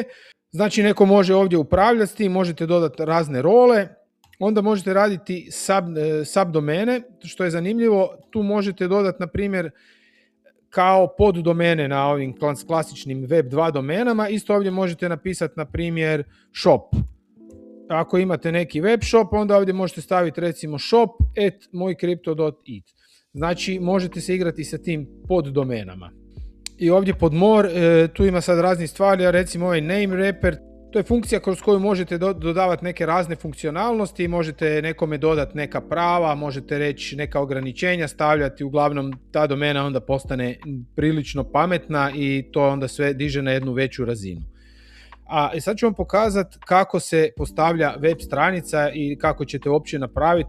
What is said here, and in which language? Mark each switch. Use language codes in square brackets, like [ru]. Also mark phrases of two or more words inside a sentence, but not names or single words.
[hr] Znači neko može ovdje upravljati s tim, možete dodati razne role, onda možete raditi subdomene, što je zanimljivo, tu možete dodati na primjer kao poddomene na ovim klasičnim web 2 domenama, isto ovdje možete napisati na primjer shop. Ako imate neki [en] web shop, [hr] onda ovdje možete staviti recimo shop@mojcrypto.it. Znači možete se igrati sa tim poddomenama. I ovdje pod more, tu ima sad raznih stvari, a recimo ovaj [en] name wrapper, [hr] to je funkcija kroz koju možete dodavati neke razne funkcionalnosti, možete nekome dodati neka prava, možete reći neka ograničenja stavljati, uglavnom ta domena onda postane prilično pametna i to onda sve diže na jednu veću razinu. A sad ću vam pokazati kako se postavlja web stranica i kako ćete uopće napraviti.